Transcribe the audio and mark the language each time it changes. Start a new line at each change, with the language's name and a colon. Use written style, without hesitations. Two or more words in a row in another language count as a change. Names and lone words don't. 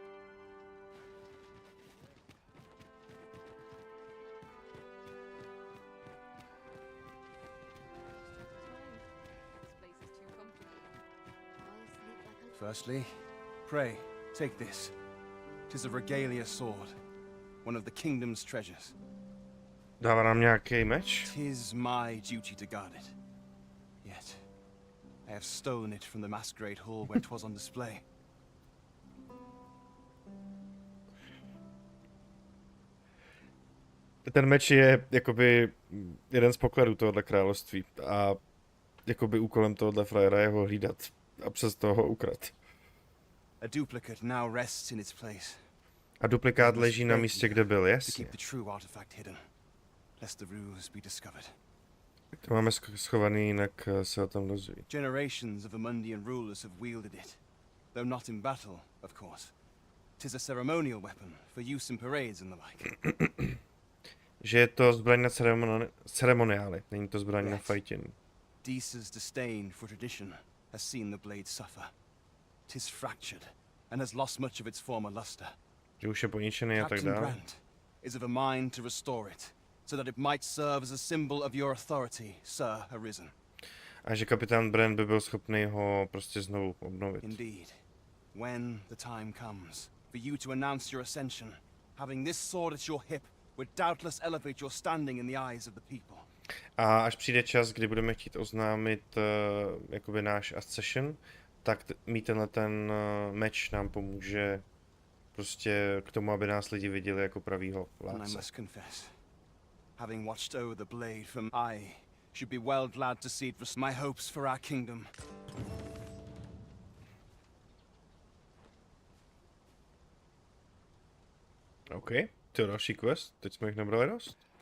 English: Firstly, pray, take this. 'Tis a regalia sword, one of the kingdom's treasures.
Czech: Dává nám nějaký meč?
English: 'Tis my duty to guard it. Yet, I have stolen it from the masquerade hall where 'twas on display.
Czech: Ten meč je jakoby jeden z pokladů tohohle království a jakoby úkolem tohohle frajera je ho hlídat a přes toho ho ukrat.
English: A duplicate now rests in its place.
Czech: A duplikát leží na místě, kde byl, jasně.
English: Lest the ruse be discovered.
Czech: To máme schovaný, jinak se o tom dozví.
English: Generations of Amundian rulers have wielded it, though not in battle, of course. 'Tis a ceremonial weapon for use in parades and the like.
Czech: Že je to zbraň na ceremoniály, není to zbraň na fighting.
English: Disa's disdain for tradition has seen the blade suffer. 'Tis fractured and has lost much of its former luster.
Czech: Že už je poničený a tak dále.
English: Captain Brandt is of a mind to restore it, so that it might serve as a symbol of your authority, Sir Arisen.
Czech: A že kapitán Brandt by byl schopný ho prostě znovu obnovit.
English: Indeed. When the time comes for you to announce your ascension, having this sword at your hip would doubtless elevate your standing in the eyes of the people.
Czech: A až přijde čas, kdy budeme chtít oznámit jakoby náš ascension, tak mít tenhle ten meč nám pomůže prostě k tomu, aby nás lidi viděli jako pravýho vládce.
English: Having watched over the blade from I should be well glad to see it my hopes for our kingdom.
Czech: OK, to je další quest, teď jsme jich nabrali dost.